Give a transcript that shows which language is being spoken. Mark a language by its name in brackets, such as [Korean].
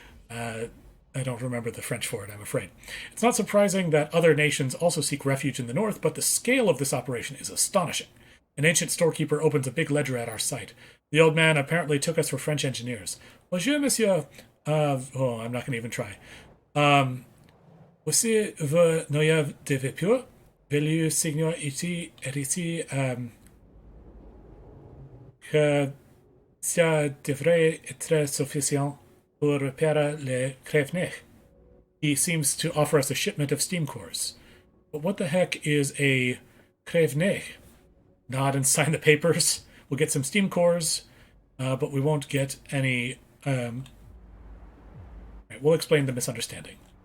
[English] I don't remember the French for it, I'm afraid. It's not surprising that other nations also seek refuge in the north, but the scale of this operation is astonishing. An ancient storekeeper opens a big ledger at our site. The old man apparently took us for French engineers. [French] Bonjour, monsieur. [English] I'm not going to even try. [French] Voici vos noyaux de vapeur. Veuillez signer ici et ici que ça devrait être suffisant pour repérer les crève-nez. [English] He seems to offer us a shipment of steam cores. But what the heck is a crève-nez? Nod and sign the papers. We'll get some steam cores, but we won't get any... Right, we'll explain the misunderstanding.